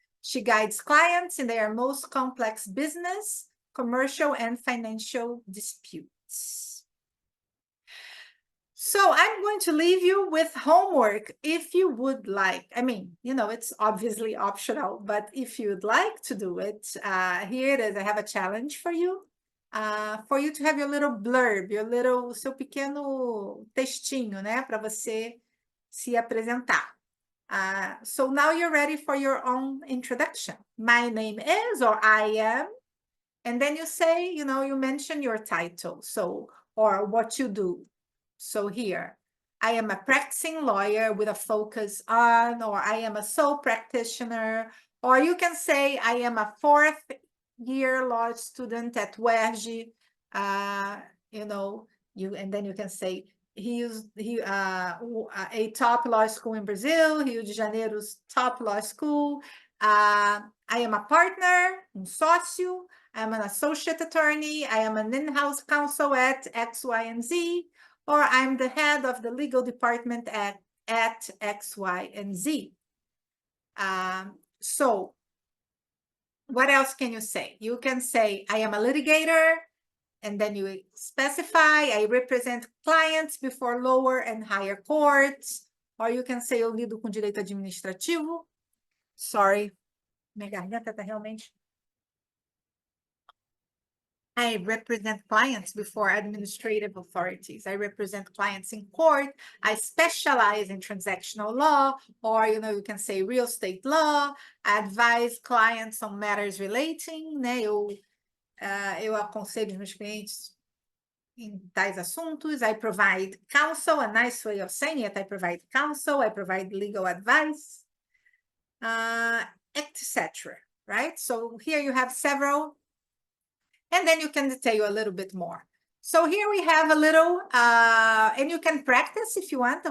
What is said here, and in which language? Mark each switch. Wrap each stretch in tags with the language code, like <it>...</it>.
<en>She guides clients in their most complex business, commercial, and financial disputes. So I'm going to leave you with homework if you would like. I mean, it's obviously optional, but if you'd like to do it, here it is. I have a challenge for you to have your little blurb, seu pequeno textinho, né, para você se apresentar. So now you're ready for your own introduction. My name is, or I am, and then you say, you mention your title, or what you do. So here, I am a practicing lawyer with a focus on, or I am a sole practitioner, or you can say I am a fourth-year law student at UERJ, and then you can say a top law school in Brazil, Rio de Janeiro's top law school. I am a partner, sócio. I am an associate attorney. I am an in-house counsel at X, Y, and Z. Or I'm the head of the legal department at X, Y, and Z. So what else can you say? You can say, I am a litigator, and then you specify, I represent clients before lower and higher courts. Or you can say,</en> <pt>eu lido com direito administrativo.</pt> <en>Sorry,</en> <pt>minha garganta tá realmente...</pt> <en>I represent clients before administrative authorities. I represent clients in court. I specialize in transactional law, or, you can say real estate law. I advise clients on matters relating, né?</en> <pt>Eu aconselho meus clientes em tais assuntos.</pt> <en>I provide counsel, a nice way of saying it. I provide counsel, I provide legal advice, etc., right? So here you have several, and then you can detail a little bit more. So here we have a little, and you can practice if you want.</en>